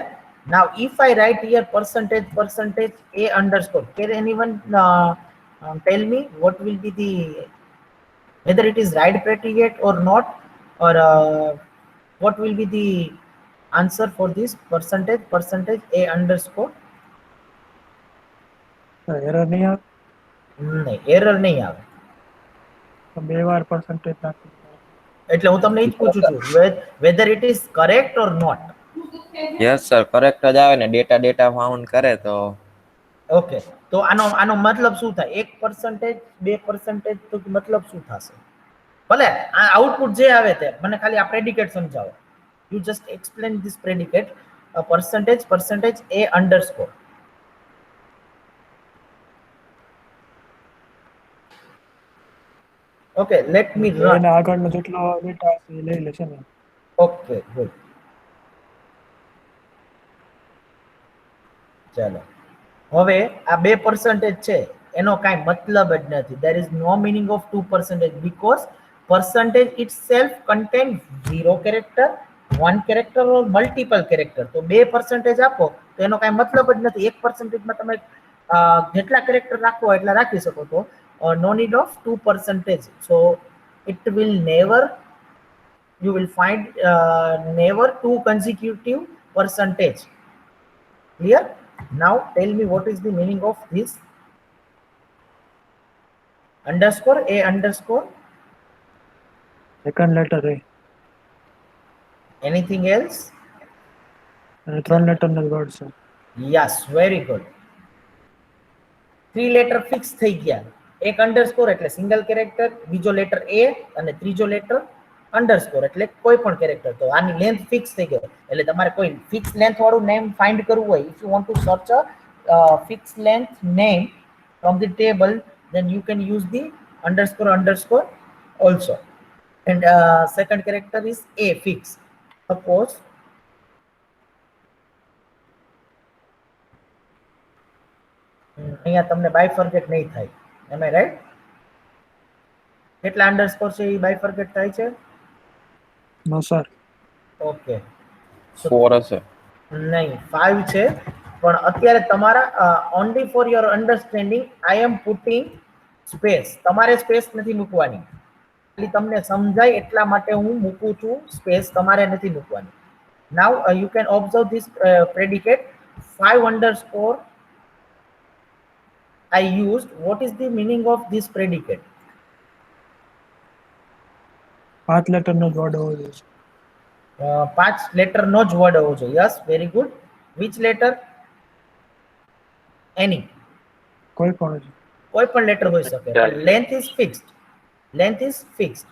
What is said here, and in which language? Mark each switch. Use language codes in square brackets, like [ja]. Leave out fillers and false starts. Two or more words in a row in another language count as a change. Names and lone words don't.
[en] Now, if I write here percentage a underscore, can anyone tell me what will be the, whether it is right predicate or not, or what will be the answer for this percentage a underscore? [gu] એરર નહીં આવે નહીં, એરર નહીં આવે. તો 2 વાર પર્સન્ટેજ નાખી. એટલે હું તમને એ જ પૂછું છું, [en] whether it is correct or not. yes sir, [gu] કરેક્ટ જ આવે ને. [en] data found [gu] કરે તો ઓકે, તો આનો મતલબ શું થાય? 1%, 2%, તો મતલબ શું થશે? ભલે આ આઉટપુટ જે આવે તે મને ખાલી આ પ્રેડિકેટ સમજાવો. [en] you just explain this predicate, percentage a underscore. Okay, let me run. [gu] એના આગળનો જેટલો ડેટા હશે એ લઈ લેશે ને. [en] Okay, good. [gu] ચાલો, હવે આ 2% છે એનો કાંઈ મતલબ જ નથી. [en] there is no meaning of 2% because percentage itself contain 0 character, 1 character or multiple character. [gu] તો 2% આપો તો એનો કાંઈ મતલબ જ નથી. 1% માં તમે જેટલા કેરેક્ટર રાખવો એટલા રાખી શકો. [en] તો no need of 2%. so it will never, you will find never 2 consecutive percentage. Clear? Now tell me what is the meaning of this underscore a underscore? second letter a Anything else? [gu] અને 3 લેટરનો જ વર્ડ છે. [en] Yes, very good. [gu] 3 [en] letter fix [gu] થઈ ગયા. એક અંડરસ્કોર એટલે [en] single character, [gu] બીજો લેટર એ અને ત્રીજો લેટર અંડરસ્કોર એટલે કોઈ પણ કેરેક્ટર. તો આની [en] length fix [gu] થઈ ગઈ. એટલે તમારે કોઈ [en] fix length [gu] વાળું નેમ ફાઇન્ડ કરવું હોય, [en] if you want to search a fixed length name from the table, then you can use the underscore also. And second character is a fixed. [gu] Suppose અહીંયા તમને બાયફર્કેટ નહીં થાય. [en] am I right? [gu] કેટલા અંડરસ્કોર છે એ બાયફર્કેટ થાય છે? [en] no sir. [gu] ઓકે, 4 હશે. નહીં, 5 છે. પણ અત્યારે તમારા [en] only for your understanding I am putting space. [gu] તમારે સ્પેસ નથી મૂકવાની, ખાલી તમને સમજાય એટલા માટે હું મૂકું છું સ્પેસ, તમારે નથી મૂકવાની. [en] now you can observe this predicate 5 underscore I used. What is the meaning of this predicate? [gu] 5 લેટરનો જ વર્ડ હોવો જોઈએ. 5 લેટર નો જ વર્ડ હોવો જોઈએ. [en] yes, very good. which letter? any, [gu] કોઈ પણ છે. કોઈ પણ લેટર હોઈ શકે. [en] length is fixed, length is fixed.